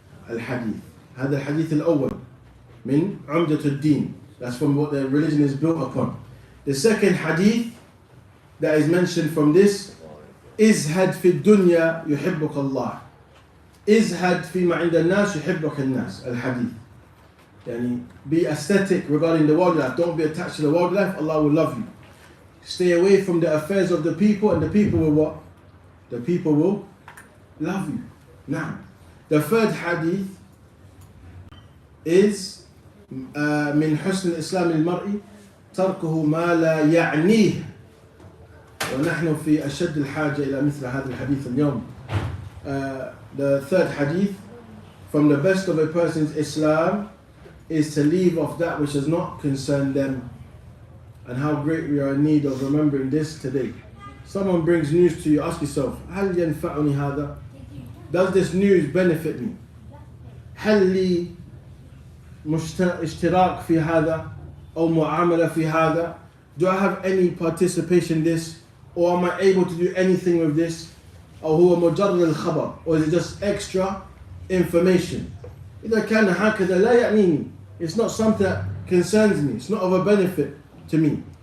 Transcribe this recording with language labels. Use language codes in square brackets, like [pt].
[ar] الحديث هذا الحديث الأول من عمدة الدين. [en] That's from what the religion is built upon. The second hadith that is mentioned from this, [ar] ازهد في الدنيا يحبك الله ازهد فيما عند الناس يحبك الناس. الحديث يعني [en] be aesthetic regarding the world life. Don't be attached to the world life, Allah will love you. Stay away from the affairs of the people, and the people will what? The people will love you. Now, the third hadith is [ar] من حسن الإسلام المرء تركه ما لا يعنيه ونحن في أشد الحاجة إلى مثل هذا الحديث اليوم. [en] The third hadith, from the best of a person's Islam is to leave off that which does not concern them. And how great we are in need of remembering this today. Someone brings news to you, ask yourself, [ar] هل ينفعني هذا? [en] Does this news benefit me? [ar] هل لي اشتراك في هذا أو معاملة في هذا? [en] Do I have any participation in this? Or am I able to do anything with this? [ar] أو هو مجرد الخبر? [en] Or is it just extra information? [ar] إذا كان هكذا لا يعنيني. [en] It's not something that concerns me. It's not of a benefit to me.